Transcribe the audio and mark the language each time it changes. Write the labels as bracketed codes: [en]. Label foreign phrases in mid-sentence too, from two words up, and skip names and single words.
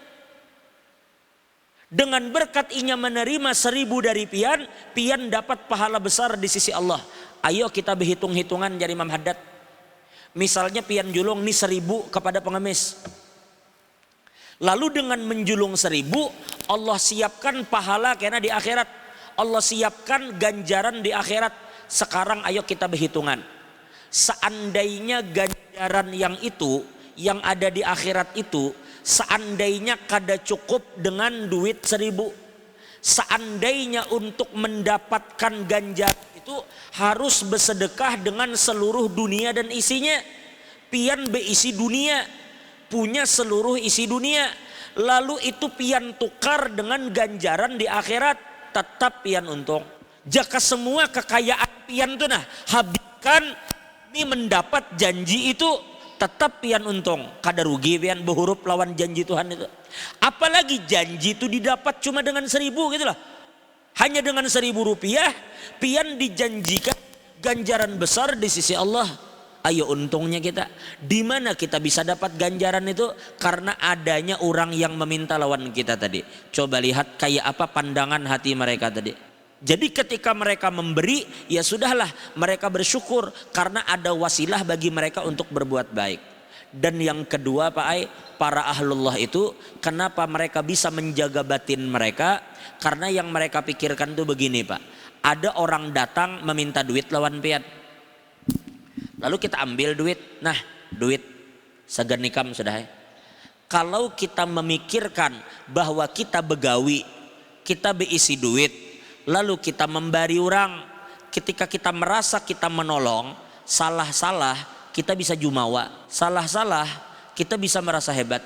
[id] Dengan berkat inya menerima 1.000 dari pian dapat pahala besar di sisi Allah. Ayo kita berhitung-hitungan jadi Imam Haddad. Misalnya pian julung nih 1.000 kepada pengemis. Lalu dengan menjulung 1.000 Allah siapkan pahala karena di akhirat. Allah siapkan ganjaran di akhirat. Sekarang ayo kita berhitungan. Seandainya ganjaran yang itu, yang ada di akhirat itu, seandainya kada cukup dengan duit 1.000. Seandainya untuk mendapatkan ganjaran itu harus bersedekah dengan seluruh dunia dan isinya. Pian beisi dunia, punya seluruh isi dunia. Lalu itu pian tukar dengan ganjaran di akhirat, tetap pian untung. Jika semua kekayaan pian itu habiskan ini mendapat janji itu, tetap pian untung. Kada rugi pian berhuruf lawan janji Tuhan itu. Apalagi janji itu didapat cuma dengan 1.000 gitu loh. Hanya dengan 1.000 rupiah pian dijanjikan ganjaran besar di sisi Allah. Ayo untungnya kita. Di mana kita bisa dapat ganjaran itu? Karena adanya orang yang meminta lawan kita tadi. Coba lihat kayak apa pandangan hati mereka tadi. Jadi ketika mereka memberi, ya sudahlah, mereka bersyukur karena ada wasilah bagi mereka untuk berbuat baik. Dan yang kedua Pak Ai, para ahlullah itu kenapa mereka bisa menjaga batin mereka? Karena yang mereka pikirkan itu begini Pak. Ada orang datang meminta duit lawan pian. Lalu kita ambil duit. Nah, duit segan nikam sudah. Kalau kita memikirkan bahwa kita begawi, kita berisi duit, lalu kita memberi orang, ketika kita merasa kita menolong, salah-salah kita bisa jumawa, salah-salah kita bisa merasa hebat.